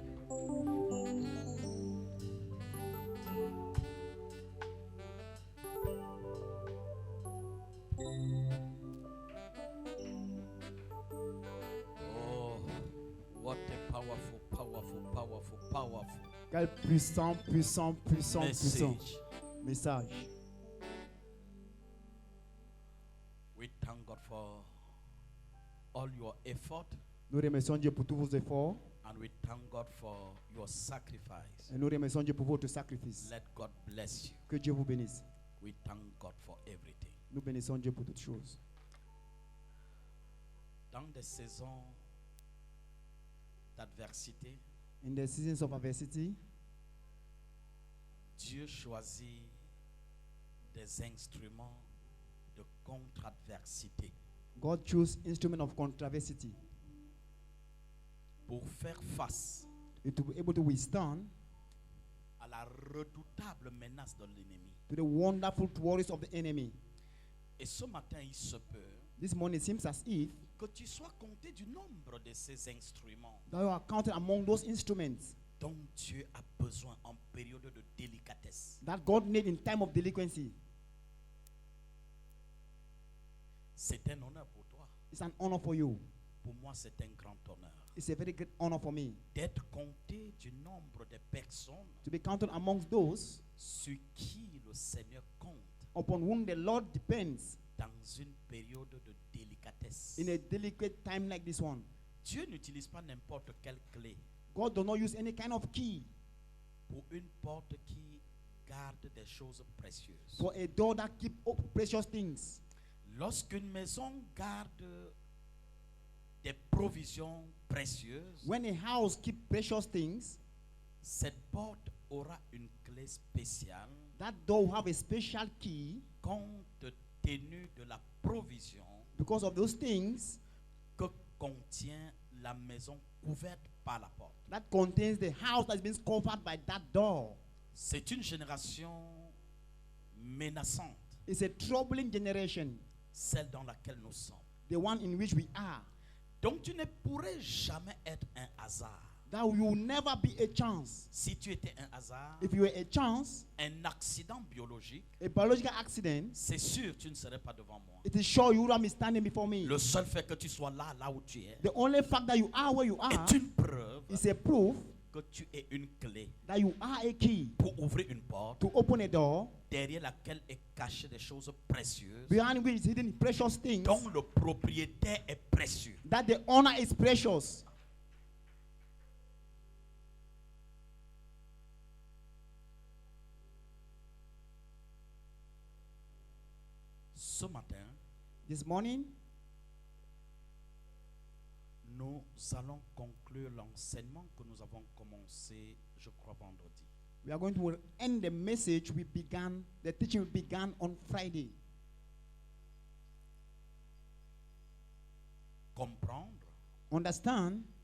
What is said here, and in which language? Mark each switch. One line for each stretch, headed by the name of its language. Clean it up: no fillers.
English: Oh, what a powerful, powerful, powerful, powerful
French: Quel puissant, puissant, puissant, puissant
English: message.
French: message.
English: We thank God for all your effort,
French: Nous remercions Dieu pour tous vos efforts
English: and we thank God for your sacrifice.
French: et nous remercions Dieu pour votre sacrifice.
English: Let God bless you.
French: Que Dieu vous bénisse.
English: We thank God for everything.
French: Nous bénissons Dieu pour toutes choses. Dans des saisons d'adversité,
English: In the seasons of adversity,
French: Dieu choisit des instruments de contre-adversité
English: God chose instrument of controversy
French: pour faire face
English: to be able to withstand
French: à la redoutable menace de l'ennemi.
English: to the wonderful worries of the enemy.
French: Et ce matin, il se peut
English: This morning it seems as if
French: que tu sois compté du nombre de ces instruments
English: that you are counted among those instruments
French: dont Dieu a besoin en période de délicatesse.
English: that God need in time of delinquency.
French: C'est un honneur pour toi.
English: It's an honor for you.
French: Pour moi, c'est un grand honneur
English: It's a very great honor for me
French: d'être compté du nombre de personnes
English: to be counted amongst those
French: sur qui le Seigneur compte
English: upon whom the Lord depends
French: dans une période de délicatesse.
English: in a delicate time like this one.
French: Dieu n'utilise pas n'importe quelle clé
English: God does not use any kind of key
French: pour une porte qui garde des choses précieuses.
English: for a door that keep precious things.
French: Lorsqu'une maison garde des provisions précieuses,
English: When a house keep precious things,
French: cette porte aura une clé spéciale
English: that door will have a special key
French: compte tenu de la provision
English: because of those things
French: que contient la maison couverte par la porte.
English: that contains the house that's been covered by that door.
French: C'est une génération menaçante,
English: It's a troubling generation,
French: celle dans laquelle nous sommes.
English: the one in which we are.
French: Donc tu ne pourrais jamais être un hasard.
English: That you will never be a chance.
French: Si tu étais un hasard,
English: If you were a chance,
French: un accident biologique,
English: a biological accident,
French: c'est sûr tu ne serais pas devant moi.
English: it is sure you will be standing before me.
French: Le seul fait que tu sois là où tu es,
English: The only fact that you are where you are
French: est une preuve
English: is a proof
French: que tu es une clé
English: that you are a key
French: pour ouvrir une porte
English: to open a door
French: derrière laquelle est cachée des choses précieuses
English: behind which is hidden precious things,
French: dont le propriétaire est précieux.
English: that the owner is precious.
French: Ce matin,
English: This morning,
French: nous allons conclure l'enseignement que nous avons commencé, je crois, vendredi.
English: we are going to end the message we began, the teaching we began on Friday.
French: Comprendre
English: Understand